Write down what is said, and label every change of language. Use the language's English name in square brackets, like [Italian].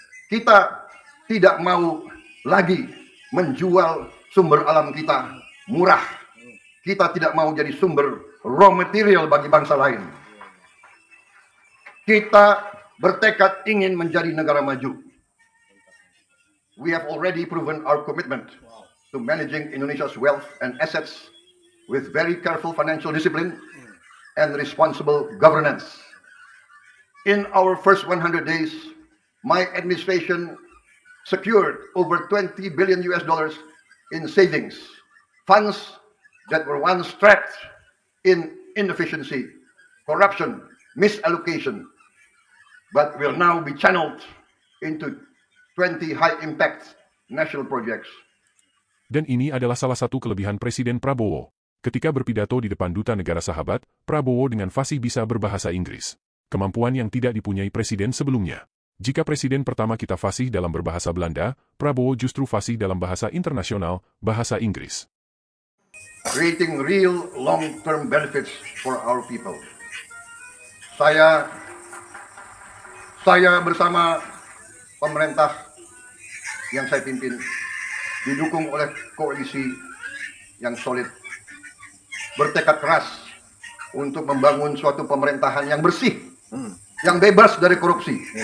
[Indonesian] Kita tidak mau lagi menjual sumber alam kita murah. Kita tidak mau jadi sumber raw material bagi bangsa lain. Kita bertekad ingin menjadi negara maju. [English] We have already proven our commitment to managing Indonesia's wealth and assets with very careful financial discipline and responsible governance. In our first 100 days, my administration secured over $20 billion in savings, funds that were once trapped in inefficiency, corruption, misallocation, but will now be channeled into 20 high-impact national projects. [Indonesian] Dan ini adalah salah satu kelebihan Presiden Prabowo. Ketika berpidato di depan duta negara sahabat, Prabowo dengan fasih bisa berbahasa Inggris. Kemampuan yang tidak dipunyai presiden sebelumnya. Jika presiden pertama kita fasih dalam berbahasa Belanda, Prabowo justru fasih dalam bahasa internasional, bahasa Inggris. [English] Creating real long-term benefits for our people. [Indonesian] Saya bersama pemerintah yang saya pimpin didukung oleh koalisi yang solid, bertekad keras untuk membangun suatu pemerintahan yang bersih, yang bebas dari korupsi.